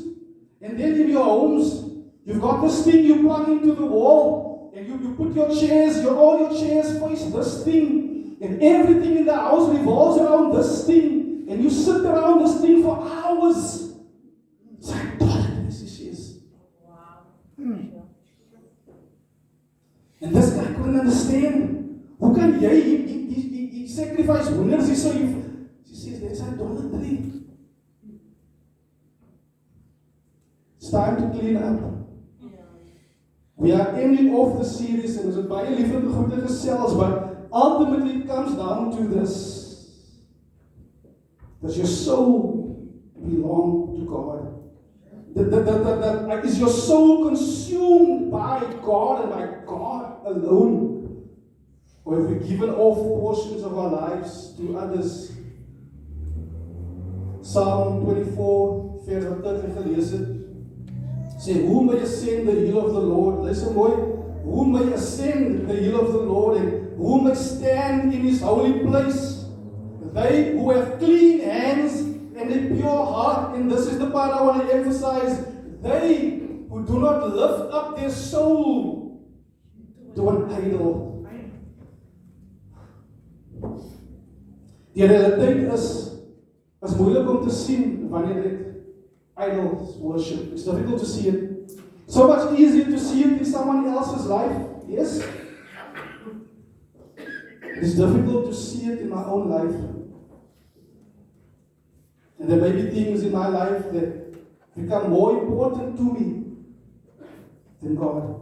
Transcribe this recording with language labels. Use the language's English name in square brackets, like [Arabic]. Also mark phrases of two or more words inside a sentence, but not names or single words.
[English] And then in your homes, you've got this thing you plug into the wall, and you put your chairs, all your chairs face this thing, and everything in the house revolves around this thing, and you sit around this thing for hours. It's idolatry, she says. Wow. And this guy couldn't understand. [Afrikaans] Hoe kan jy [English] he sacrifice hoenders so she says, that's idolatry. It's time to clean up. We are ending off the series and [Afrikaans] ons het baie lieflike goeie gesels, [English] but ultimately it comes down to this. Does your soul belong to God? Is your soul consumed by God and by God alone? Or have we given off portions of our lives to others? [Afrikaans] Psalm 24, vers wat ek gelees het, sê, [English] who may ascend the hill of the Lord? Listen mooi, who may ascend the hill of the Lord and who may stand in his holy place? They who have clean hands and a pure heart, and this is the part I want to emphasize, they who do not lift up their soul to an idol. [Afrikaans] Die realiteit is moeilik om te sien wanneer dit [English] idols worship. It's difficult to see it. So much easier to see it in someone else's life. Yes? It's difficult to see it in my own life. And there may be things in my life that become more important to me than God.